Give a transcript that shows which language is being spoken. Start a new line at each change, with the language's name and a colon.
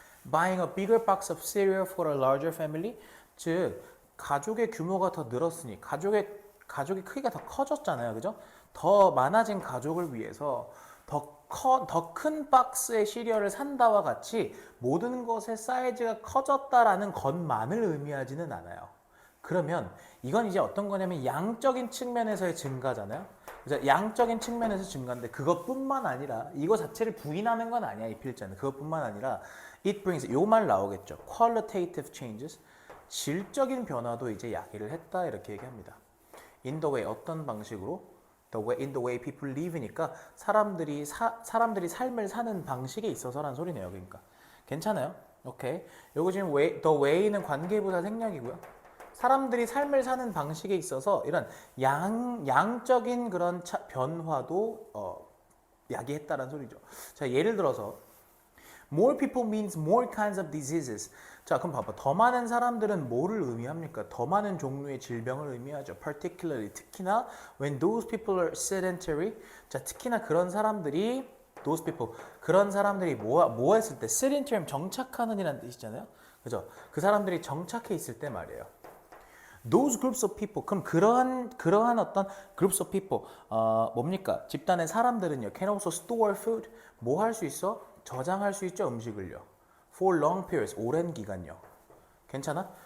English: Buying a bigger box of cereal for a larger family.
Korean: 즉 가족의 규모가 더 늘었으니 가족의 크기가 더 커졌잖아요. 그죠? 더 많아진 가족을 위해서 더 큰 박스의 시리얼을 산다와 같이 모든 것의 사이즈가 커졌다라는 것만을 의미하지는 않아요. 그러면 이건 이제 어떤 거냐면 양적인 측면에서의 증가잖아요. 그래서 양적인 측면에서 증가인데 그것뿐만 아니라 이거 자체를 부인하는 건 아니야. 이 필자는. 그것뿐만 아니라
English: it brings
Korean: 요 말 나오겠죠.
English: qualitative changes.
Korean: 질적인 변화도 이제 야기를 했다 이렇게 얘기합니다.
English: in the way
Korean: 어떤 방식으로?
English: in the way people live
Korean: 니까 사람들이 삶을 사는 방식에 있어서란 소리네요. 그러니까 괜찮아요? 오케이. 요거 지금 the way는 관계부사 생략이고요. 사람들이 삶을 사는 방식에 있어서 이런 양적인 그런 변화도 야기했다는 소리죠.
English: 자,
Korean: 예를 들어서
English: more people means more kinds of diseases.
Korean: 자, 그럼 봐봐. 더 많은 사람들은 뭐를 의미합니까? 더 많은 종류의 질병을 의미하죠.
English: Particularly,
Korean: 특히나
English: when those people are sedentary.
Korean: 자, 특히나 그런 사람들이
English: those people,
Korean: 그런 사람들이 뭐 했을 때 sedentary 정착하는 이라는 뜻이잖아요. 그죠? 그 사람들이 정착해 있을 때 말이에요.
English: Those groups of people.
Korean: 그럼 그러한 어떤
English: groups of people
Korean: 뭡니까? 집단의 사람들은요.
English: Can also store food.
Korean: 뭐 할 수 있어? 저장할 수 있죠. 음식을요.
English: For long periods.
Korean: 오랜 기간요. 괜찮아?